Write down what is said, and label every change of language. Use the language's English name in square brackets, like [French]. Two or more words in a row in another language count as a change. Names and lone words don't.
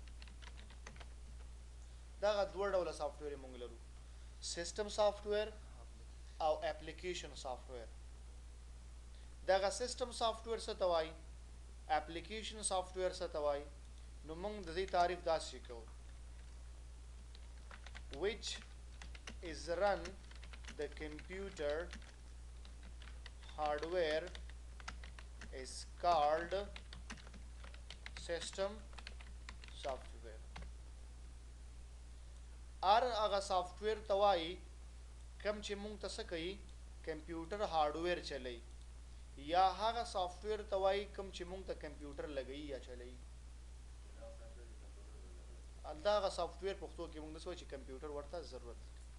[Pashto] دغه دوه ډوله سافټویر مونږ لرو، [English] system software [Pashto] او [English] application software. [Pashto] دغه [English] system software [Pashto] څه ته وایي، [English] application software [Pashto] څه ته وایي، نو مونږ د دې تعریف داسې کوو: [English] which is run the computer hardware is called system software. [Pashto] هغه سافټویر ته وایي کوم چې مونږ ته څه کوي، [English] computer hardware [Pashto] چلی، یا هغه سافټویر ته وایي کوم چې مونږ ته کمپیوټر لګوي یا چلی. دا هغه سافټویر پښتو کې مونږ داسې وایو چې کمپیوټر ورته ضرورت لري.